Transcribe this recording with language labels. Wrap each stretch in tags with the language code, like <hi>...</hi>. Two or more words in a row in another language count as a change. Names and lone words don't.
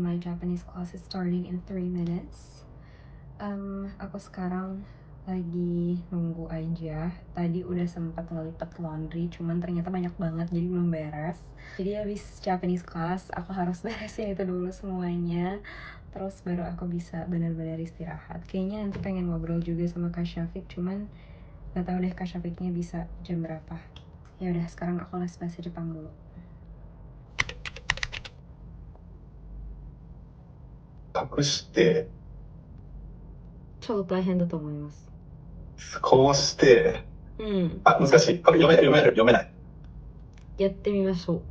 <en>My Japanese class is starting in 3 minutes.</en> <id>Aku sekarang lagi nunggu aja. Tadi udah sempat ngelipat laundry, cuman ternyata banyak banget jadi belum beres. Jadi habis</id> <en>Japanese class,</en> <id>aku harus beresin itu dulu semuanya. Terus baru aku bisa benar-benar istirahat. Kayaknya nanti pengen ngobrol juga sama Kak Syafiq, cuman gak tahu deh Kak Syafiqnya bisa jam berapa. Ya udah, sekarang aku les bahasa Jepang dulu.</id> <ja>隠してちょっと大変だと思います。こうしてうん。難しい。これ読めないやってみましょう。</ja>